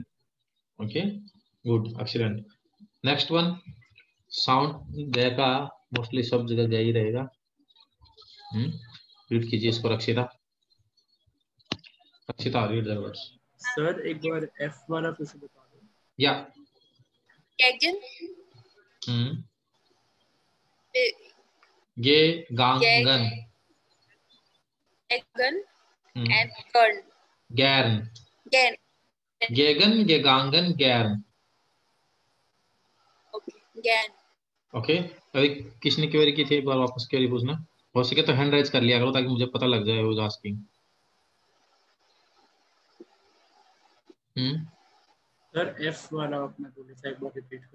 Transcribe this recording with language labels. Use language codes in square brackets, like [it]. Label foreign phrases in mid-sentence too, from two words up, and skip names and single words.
[en] okay, good, excellent. next one, [hi] साउंड ग का मोस्टली सब जगह ग ही रहेगा. रीड कीजिए इसको रक्षिता. रक्षिता, [en] read the words. [hi] सर एक बार एफ वाला फिर से बता दो. या. [de] Gegen, गे गांगन. Gegen, and Gern. गैरन. Gen. gegen, gegangen, gern. Okay. Gen. [hi] ओके, अभी किसने क्वेरी की थी? एक बार वापस क्वेरी पूछना. हो सके तो [en] hand raise [hi] कर लिया करो ताकि मुझे पता लग जाए [en] who is asking. [hi] सर एफ वाला आपने बोला था, एक बार रिपीट करो.